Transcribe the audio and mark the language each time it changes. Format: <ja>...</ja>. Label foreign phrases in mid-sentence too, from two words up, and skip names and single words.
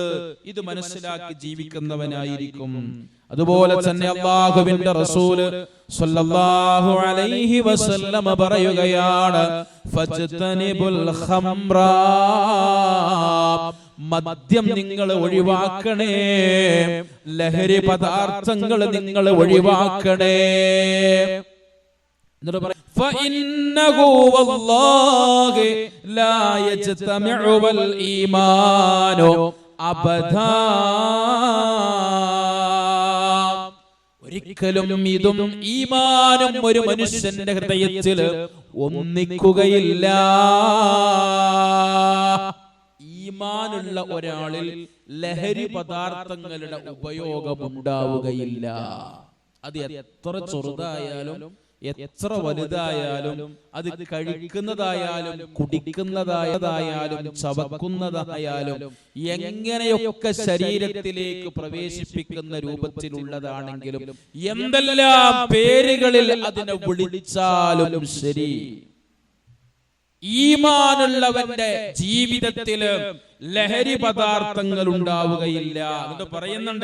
<ml>ഇത് മനസ്സിലാക്കി ജീവിക്കുന്നവനായിരിക്കും. അതുപോലെ തന്നെ അല്ലാഹുവിന്റെ റസൂൽ</ml> <ar>صلى الله عليه وسلم</ar> <ml>പറയുകയാണ്,</ml> <ar>فاجتنبوا الخمر,</ar> <ml>മദ്യം നിങ്ങൾ ഒഴിവാക്കണേ, ലഹരി പദാർത്ഥങ്ങൾ നിങ്ങൾ ഒഴിവാക്കണേ.</ml> <ar>فإنه والله لا يجتمع والإيمان أبدا.</ar> <ml>ഒരിക്കലും ഇതും ഈമാനും ഒരു മനുഷ്യന്റെ ഹൃദയത്തിൽ ഒന്നിക്കുകയില്ല. ഈമാനുള്ള ഒരാളിൽ ലഹരി പദാർത്ഥങ്ങളുടെ ഉപയോഗം ഉണ്ടാവുകയില്ല. അത് എത്ര ചെറുതായാലും എത്ര വലുതായാലും, അത് കഴിക്കുന്നതായാലും കുടിക്കുന്നതായതായാലും ചവക്കുന്നതായാലും എങ്ങനെയൊക്കെ ശരീരത്തിലേക്ക് പ്രവേശിപ്പിക്കുന്ന രൂപത്തിലുള്ളതാണെങ്കിലും എന്തെല്ലാം പേരുകളിൽ അതിനെ വിളിച്ചാലും ശരി, ഈമാനുള്ളവന്റെ ജീവിതത്തില് ലഹരി പദാർത്ഥങ്ങൾ ഉണ്ടാവുകയില്ല എന്ന് പറയുന്നുണ്ട്.</ml>